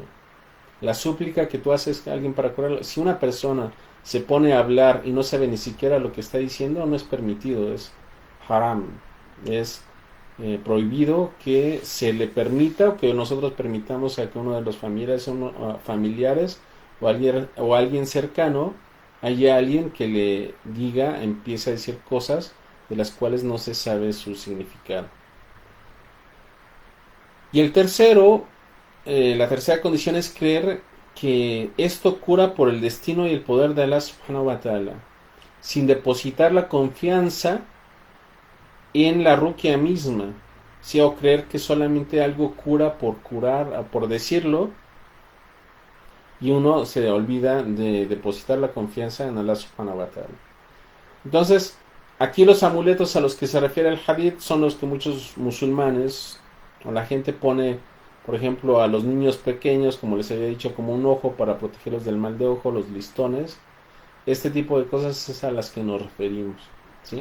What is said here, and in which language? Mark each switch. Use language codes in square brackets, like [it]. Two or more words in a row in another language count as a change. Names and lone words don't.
[es] La súplica que tú haces a alguien para curarlo. Si una persona se pone a hablar y no sabe ni siquiera lo que está diciendo, no es permitido, es haram, es prohibido que se le permita o que nosotros permitamos a que uno de los familiares o alguien cercano, haya alguien que le diga, empiece a decir cosas de las cuales no se sabe su significado. Y la tercera condición es creer que esto cura por el destino y el poder de [ar] الله سبحانه وتعالى, [es] sin depositar la confianza en la ruqya misma, ¿sí?, o creer que solamente algo cura, por decirlo, y uno se olvida de depositar la confianza en [ar] الله سبحانه وتعالى. [es] Entonces, aquí los amuletos a los que se refiere el hadith son los que muchos musulmanes o la gente pone, por ejemplo, a los niños pequeños, como les había dicho, como un ojo para protegerlos del mal de ojo, los listones. Este tipo de cosas es a las que nos referimos, ¿sí?